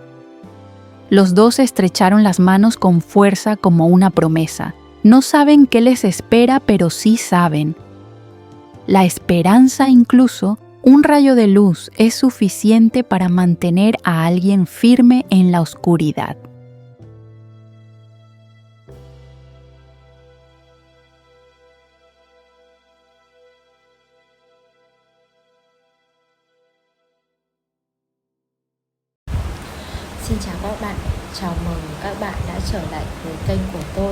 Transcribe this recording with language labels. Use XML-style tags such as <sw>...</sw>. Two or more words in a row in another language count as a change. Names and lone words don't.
<es>Los dos estrecharon las manos con fuerza como una promesa. No saben qué les espera, pero sí saben. La esperanza, incluso, un rayo de luz, es suficiente para mantener a alguien firme en la oscuridad.</es> <vi>Xin chào các bạn, chào mừng các bạn đã trở lại với kênh của tôi.</vi>